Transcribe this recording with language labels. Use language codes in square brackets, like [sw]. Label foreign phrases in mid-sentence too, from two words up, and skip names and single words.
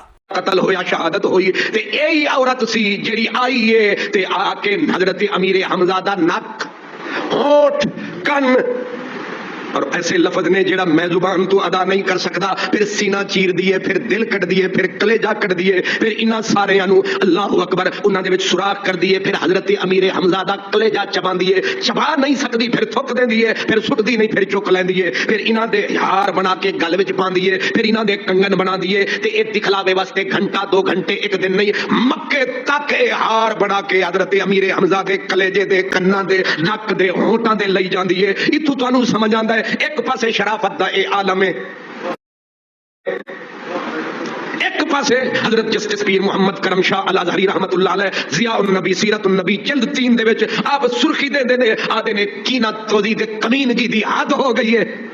[pa] قتل ہو یا شہادت ہوئی تے یہی عورت سی جڑی آئی ہے تے آ کے حضرت امیر حمزہ دا نک, ہونٹ, کن اور ایسے لفظ نے جڑا میں زبان تو ادا نہیں کر سکتا, پھر سینہ چیر دیے, پھر دل کٹ دیے, پھر کلیجہ کٹ دیے, پھر انہاں سارے انو [ar] اللہ اکبر [pa] انہاں دے وچ سوراخ کر دیے, پھر حضرت امیر حمزہ دا کلیجہ چبا دیے, چبا نہیں سکدی پھر تھک دے دیے, پھر سٹدی نہیں پھر چک لین دیے, پھر انہاں دے ہار بنا کے گل وچ پان دیے, پھر انہاں دے کنگن بنا دیے تے اے دکھلاوے واسطے گھنٹہ 2 گھنٹے ایک دن نہیں مکے تک اے ہار بنا کے حضرت امیر حمزہ دے کلیجے دے کناں دے نک دے ہونٹاں دے لئی جاندی ہے. ایتھوں تانوں سمجھ آندا ہے ایک پاسے شرافت دا اے عالم ہے, ایک پاسے حضرت جسٹس پیر محمد کرم شاہ الازہری [ar] رحمت اللہ علیہ [pa] ضیاء النبی سیرت النبی جلد 3 دے وچ آپ سرخی دے دے آدھے نے کینہ توزی دے کمینگی دی حد ہو گئی ہے.